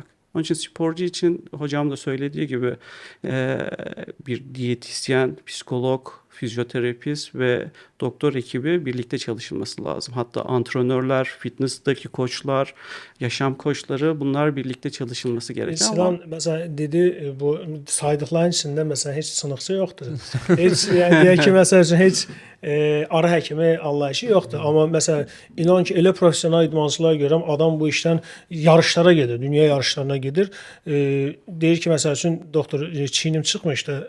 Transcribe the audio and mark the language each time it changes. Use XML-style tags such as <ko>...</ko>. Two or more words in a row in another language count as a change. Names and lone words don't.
<tr>Onun için sporcu için hocam da söylediği gibi bir diyetisyen, psikolog, fizyoterapist ve doktor ekibi birlikte çalışılması lazım. Hatta antrenörler, fitness'taki koçlar, yaşam koçları bunlar birlikte çalışılması gerekiyor.</tr> <az>Sinan mesela dedi bu saydıqların içində mesela heç sınıqçı yoxdur. Heç yəni deyək ki, məsəl üçün heç ara həkimi anlayışı yoxdur. Amma məsələn inan ki elə professional idmançılara görəm adam bu işdən yarışlara gedir, dünya yarışlarına gedir. Deyir ki məsəl üçün doktor çiynim çıxmışdı.</az>